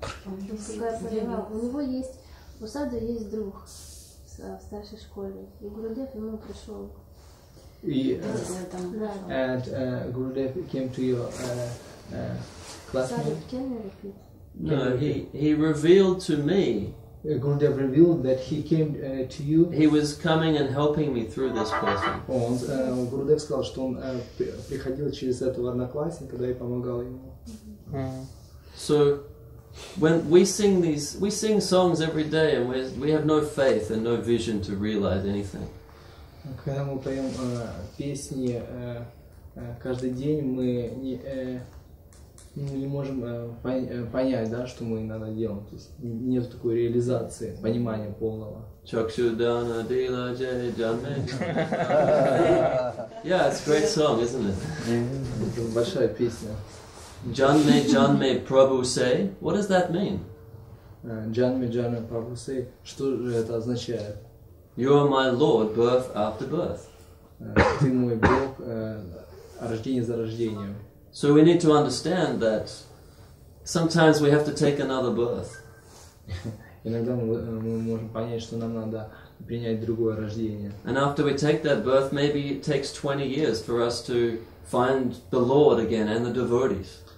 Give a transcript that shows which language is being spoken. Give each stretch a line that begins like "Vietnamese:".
Russian: У него есть, у Саду есть друг в старшей школе, и Гурудев ему пришел.
English: And Gurudev came to your classmate? Can you repeat? No, he revealed to me. Gurudev revealed that he came to you. He was coming and helping me through this person.
Russian: Гурудев сказал, что он приходил через этого одноклассника, да, и помогал ему.
English: So, when we sing songs every day, and we have no faith and no vision to realize anything.
Russian: Когда мы поем песни каждый день, мы не можем понять, да, что мы надо делать. То есть нет такой реализации, понимания полного.
Bangla: Chakshudana Dila Jai Janme.
English: Yeah, it's a great song, isn't it?
Russian: Это большая песня.
Bangla: Janme Janme Prabhu say.
English: What does that mean?
Bangla: Janme Janme Prabhu say.
Russian: Что же это означает?
English: You are my Lord, birth after birth.
Russian: Ты мой Бог, рождение за рождением.
English: So we need to understand that sometimes we have to take another birth.
Russian: Иногда мы можем понять, что нам надо принять другое рождение.
English: And after we take that birth, maybe it takes 20 years for us to find the Lord again and the devotees.